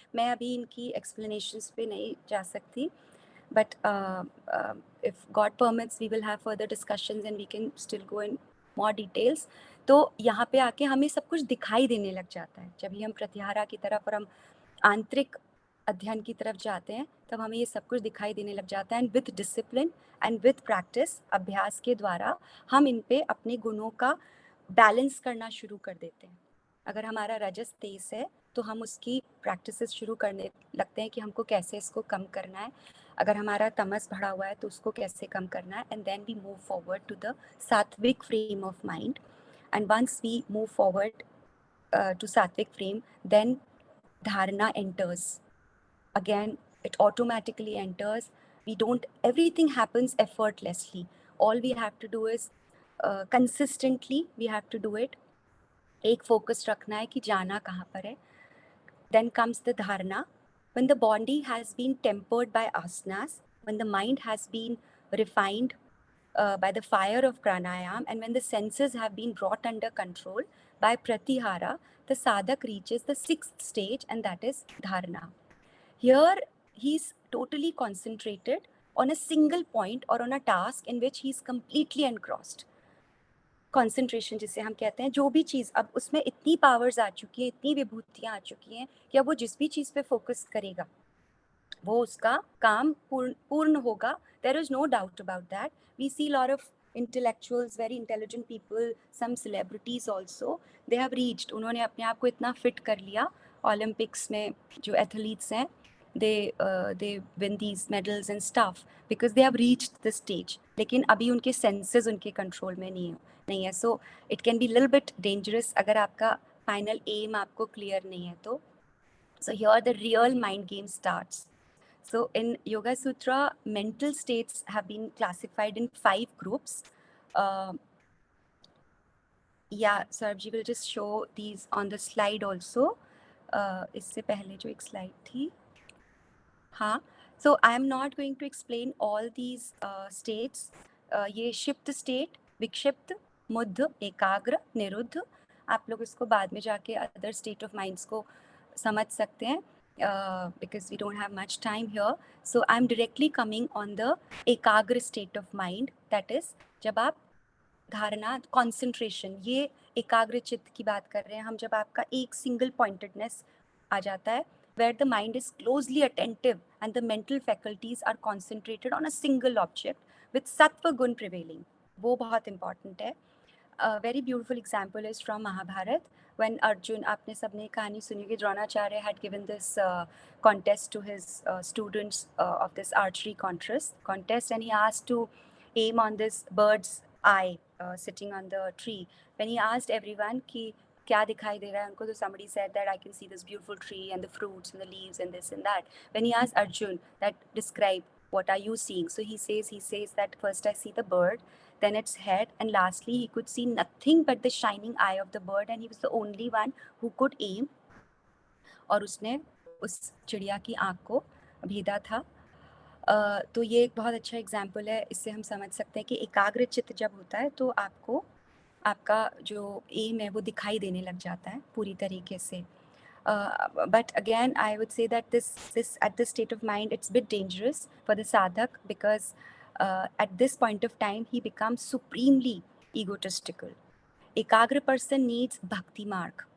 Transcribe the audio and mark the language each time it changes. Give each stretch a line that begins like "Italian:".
Hindi: मैं अभी इनकी एक्सप्लेनेशंस पे नहीं जा सकती,
English: but if God permits we will have further discussions and we can still go in more details.
Hindi: तो यहाँ पे आके हमें सब कुछ दिखाई देने लग जाता है. जब ही हम प्रत्याहारा की तरफ और हम आंतरिक अध्ययन की तरफ जाते हैं, तब हमें ये सब कुछ दिखाई देने लग जाता है.
English: and with discipline and with practice,
Hindi: अभ्यास के द्वारा हम इन पे अपने गुणों का बैलेंस करना शुरू कर देते हैं. अगर हमारा रजस तेज है तो हम उसकी प्रैक्टिसेस शुरू करने लगते हैं कि हमको कैसे इसको कम करना है. अगर हमारा तमस बढ़ा हुआ है तो उसको कैसे कम करना है.
English: And then we move forward to the sattvic frame of mind. And once we move forward to sattvic frame, then dharana enters. Again, it automatically enters. Everything happens effortlessly. All we have to do is consistently we have to do it.
Hindi: एक focus रखना है कि जाना कहाँ पर है.
English: Then comes the dharana. When the body has been tempered by asanas, when the mind has been refined by the fire of pranayam, and when the senses have been brought under control by pratihara, the sadhak reaches the sixth stage, and that is dharana. Here he is totally concentrated on a single point or on a task in which he is completely engrossed.
Hindi: Concentration जिसे हम कहते हैं, जो भी चीज़, अब उसमें इतनी powers आ चुकी है, इतनी विभूतियाँ आ चुकी हैं कि अब वो जिस भी चीज़ पे फोकस करेगा वो उसका काम पूर्ण होगा.
English: There is no doubt about that. We see lot of intellectuals, very intelligent people, some celebrities also, they have reached,
Hindi: उन्होंने अपने आप को इतना फिट कर लिया. ओलंपिक्स में जो एथलीट्स हैं,
English: they win these medals and stuff because they have reached this stage.
Hindi: लेकिन अभी उनके सेंसेस उनके कंट्रोल में नहीं है.
English: so it can be little bit dangerous
Hindi: अगर आपका फाइनल एम आपको क्लियर नहीं है तो.
English: So here the real mind game starts. So in Yoga Sutra, mental states have been classified in 5 groups. Yeah, Saurabh ji will just show these on the slide also.
Hindi: इससे पहले जो एक slide थी.
English: हाँ, so I am not going to explain all these states.
Hindi: ये क्षिप्त state, विक्षिप्त, मुद्ध, एकाग्र, निरुद्ध, आप लोग इसको बाद में जाके
English: other state of minds
Hindi: को समझ सकते हैं
English: because we don't have much time here. So I'm directly coming on the ekagra state of mind, that is
Hindi: जब आप धारणा
English: concentration,
Hindi: ये एकाग्र चित्त की बात कर रहे हैं हम, जब आपका एक
English: single pointedness
Hindi: आ जाता है,
English: where the mind is closely attentive and the mental faculties are concentrated on a single object with sattva gun prevailing,
Hindi: वो बहुत important है.
English: A very beautiful example is from Mahabharat, when Arjun,
Hindi: आपने सबने कहानी सुनी कि
English: Dronacharya had given this contest to his students of this archery contest, and he asked to aim on this bird's eye sitting on the tree. When he asked everyone
Hindi: कि क्या दिखाई दे रहा है उनको, तो
English: somebody said that I can see this beautiful tree and the fruits and the leaves and this and that. When he asked Arjun that describe what are you seeing, so he says that first I see the bird, then its head, and lastly he could see nothing but the shining eye of the bird, and he was the only one who could aim.
Hindi: और उसने उस चिड़िया की आँख को भेदा था. तो ये एक बहुत अच्छा एग्जाम्पल है. इससे हम समझ सकते हैं कि एकाग्र चित्त जब होता है तो आपको आपका जो एम है वो दिखाई देने लग जाता है पूरी तरीके से.
English: But again, I would say that this at this state of mind, it's a bit dangerous for the sadhak, because at this point of time he becomes supremely egotistical. एकाग्र person needs bhakti mark.